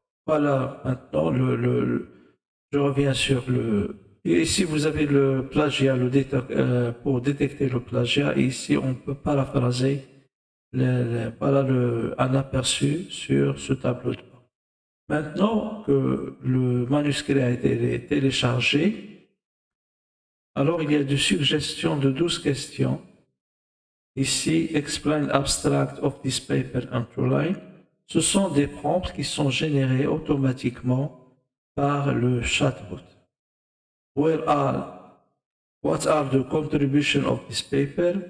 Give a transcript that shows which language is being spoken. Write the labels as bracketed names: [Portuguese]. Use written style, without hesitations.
[French] Voilà, maintenant, je reviens sur et ici, vous avez le plagiat, pour détecter le plagiat. Et ici, on peut paraphraser voilà un aperçu sur ce tableau de bord. Maintenant que le manuscrit a été téléchargé, alors il y a des suggestions de 12 questions [English] Ici, explain abstract of this paper in two lines. [French] Ce sont des prompts qui sont générés automatiquement par le chatbot. [English] What are the contributions of this paper?